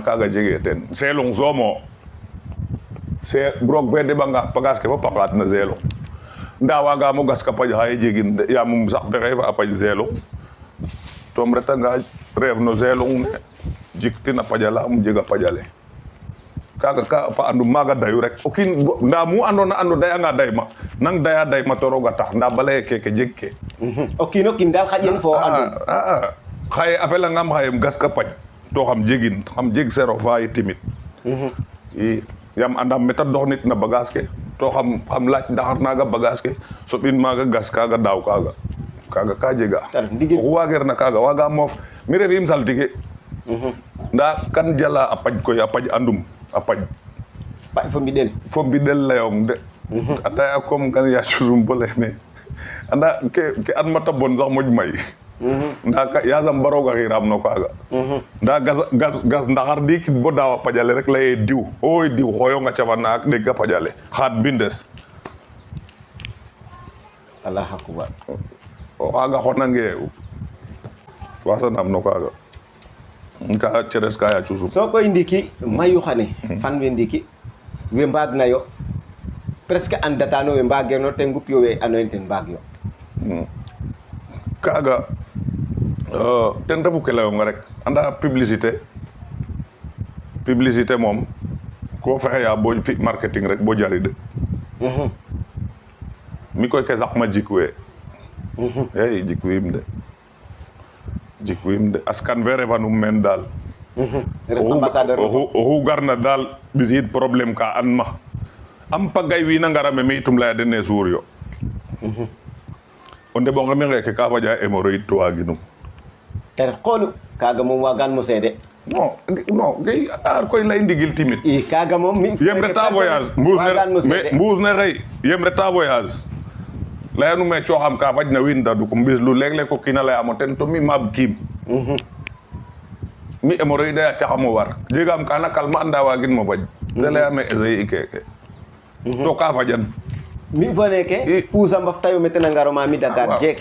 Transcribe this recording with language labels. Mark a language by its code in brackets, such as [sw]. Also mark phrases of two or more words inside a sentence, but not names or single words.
[srr] kaga jege ten seelong soomo roog fe deɓanga bagage ke fop a xalat na seelong nda wagamo gas ka paƴ xaye jegin de yaam sax pexey fa a paƴ seelong tom retanga reef no seelong ne jiktin a paƴala um jeg a paƴale kaga ka fa andu maga dayu rek o kiin nda mu andona ando dayanga dayma nang daya dayma to roga tax nda balaye keke jeg ke o kiino kiin dal xaƴen fo andu xaye a felangam xaye gas ka paƴ to xam jegin xam jeg sero fa yi timit i yam andam meta doxnit na bagage ke to xam laaj ndaxar naga bagage ke soɓin maga gas kaga daaw kaga ka jega oxu wageerna kaga waga moof mi refim saltige nda kan jala a paƴ koy a paƴ andum a paƴ fo mbiɗel leyong de ataya comme kan yacusum bo leyme anda ke admata bon sax moƴ may nda yasam baroga xiram no kaga nda gas ndaxar ndikit bo daawa paƴale rek leye diw oy diw xoyonga cafana ak ɗeg a paƴale xaad mbindes [ar] الله أكبر [srr] o xaga xonange wasanam no kaga ka ceres ka yacusum so koy ndiki mayu xane fan we ndiki we mbaag na yo presque andatano we mbageerno te ngup yo we andoona yee ten mbaag yo kaga ten refu ke layonga rek anda publicité moom ko fexeya bo fi marketing rek bo jarid mi koy ke saqma jikwe hey jikwim de askan fe refanum men daal oxu garna daal ɓisiid problème ka an ma am pagay wiina ngara me mi itum leya den ne suur yo o ndeɓonge mi ngeke ka faƴa hémorroïde to waginum ter xoolu kaga moom wagan mo seede non gay ar koy lay ndigil timit i kaga moom yem reta voyage mbuus ne xëy yem reta voyage leyanum me cooxam ka fajna wiin dadukum mbis lu leeg-leeg o kiina leyamo ten to mi maab kiim mi hémorroïde a caxamo war jegam kana kalma anda wagin mo faj te leyame essayer i keke to ka fajan mi fo neke pusa mbaf tayo mete na ngaro ma mi Dakar jeek